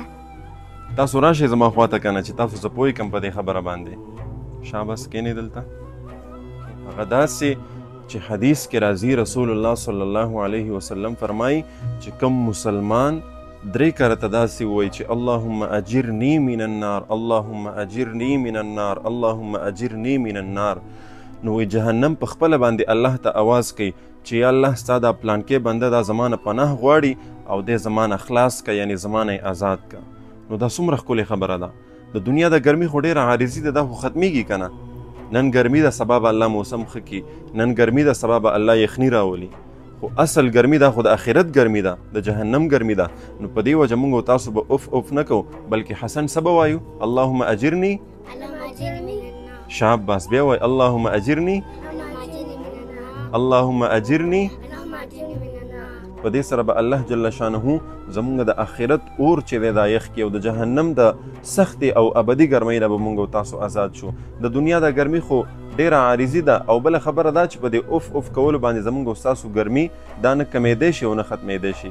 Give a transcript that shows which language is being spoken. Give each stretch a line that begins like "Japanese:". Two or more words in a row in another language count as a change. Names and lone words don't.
Pashto: تاسو راشئ زما خواته که نه چې تاسو زه پوه کړم په دې خبره باندې. شاباس کښېنئ دلته. هغه داسې چې حدیث کې راځي
Arabic: رسول الله صلی الله علیه وسلم
Pashto: فرمایي چې کوم مسلمان درې کرته داسې ووایي چې
Arabic: اللهم اجرنی من النار، اللهم اجرنی من النار، اللهم اجرنی من النار،
Pashto: نو وایي جهنم په خپله باندې الله ته آواز کوي چې یا الله ستا دا پلانکې بنده دا زما نه پناه غواړي او دی زما نه خلاص که، یعنې زما نه یې آزاد که. نو دا څومره ښکلې خبره ده. د دنیا د ګرمي خو ډېره عارضي ده، دا خو ختمیږي که نه. نن ګرمي ده سبا به الله موسم ښه کړي، نن ګرمي ده سبا به الله یخني راولي، خو اصل ګرمي ده خو د آخرت ګرمي ده، د جهنم ګرمي ده. نو په دې وجه موږ او تاسو به اوف اوف نه کوو، بلکې حسن څه به وایو؟
Arabic: اللهم اجرني.
Pashto: شاباس. بیا وایي
Arabic: اللهم اجرني، اللهم اجرني.
Pashto: په دې سره به الله
Arabic: جل شانه
Pashto: زمونږ د آخرت اور چې دی دا یخ کړي او د جهنم د سختې او ابدي ګرمۍ نه به موږ او تاسو آزاد شو. د دنیا دا ګرمي خو ډېره عارضي ده او بله خبره دا چې په دې اوف اوف کولو باندې زموږ او ستاسو ګرمي دا نه کمیدی شي او نه ختمیدی شي.